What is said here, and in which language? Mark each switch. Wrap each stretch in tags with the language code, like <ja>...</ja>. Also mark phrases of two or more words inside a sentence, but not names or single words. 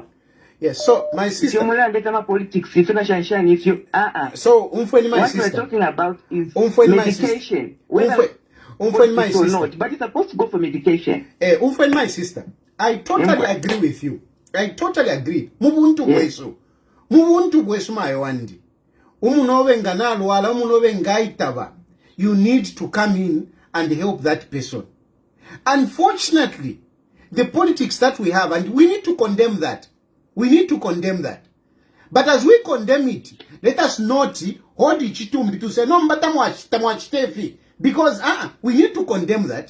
<en>Yes, so my sister. Politics, if you So, my what sister. we're talking about is medication. My sister. Not, but it's supposed to go for medication. My sister. I totally agree with you. I totally agree.</en> <bem>Mubuntu bwesu. Mubuntu bwesu mayawandi. Umunowe nganalwala, umunowe ngaitaba.</bem> <en>You need to come in and help that person. Unfortunately, the politics that we have, and we need to condemn that. We need to condemn that. But as we condemn it, let us not hold it to say, no, but because we need to condemn that.</en>